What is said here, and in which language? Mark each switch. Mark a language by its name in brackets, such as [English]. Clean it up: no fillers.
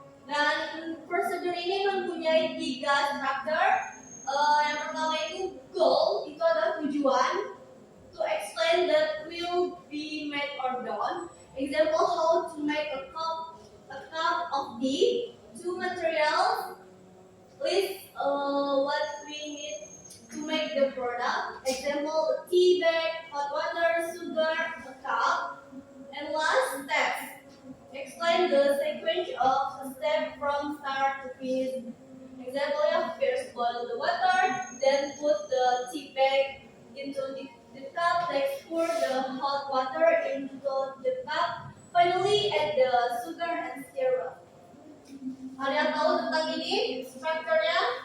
[Indonesian] Dan prosedur ini mempunyai 3 struktur. Yang pertama itu goal, itu adalah tujuan. [English] To explain that will be made or done. Example, how to make a cup of tea. 2 materials. List what we need to make the product. Example, a tea bag, hot water, sugar, a cup. And last, steps. Explain the sequence of a step from start to finish. Example, first boil the water, then put the tea bag into the cup, next pour the hot water into the cup, finally add the sugar and stir up. [Indonesian] Ada yang tahu tentang ini strukturnya?